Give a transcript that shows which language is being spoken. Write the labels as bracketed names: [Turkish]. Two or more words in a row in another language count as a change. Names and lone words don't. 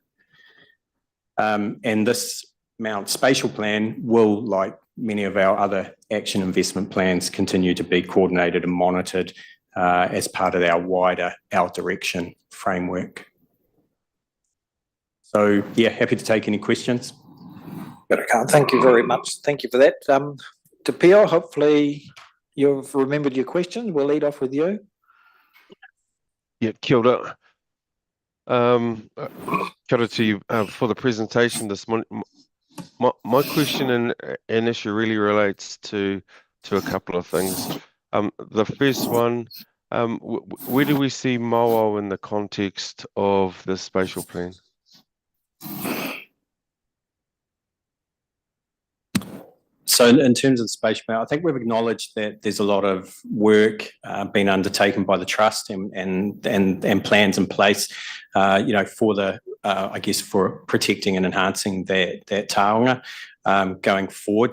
[English] And this Mount spatial plan will, like many of our other action investment plans, continue to be coordinated and monitored as part of our wider Our Direction framework. So, yeah, happy to take any questions. Thank you very much. Thank you for that. Te Pio, hopefully you've remembered your question. We'll lead off with you. Yeah, [Māori] kia ora. Kia ora [English] to you for the presentation this morning. My question and issue really relates to a couple of things. The first one, where do we see Mawao in the context of the spatial plan? So in terms of the spatial plan, I think we've acknowledged that there's a lot of work being undertaken by the trust and plans in place, for the, I guess, for protecting and enhancing that taonga going forward.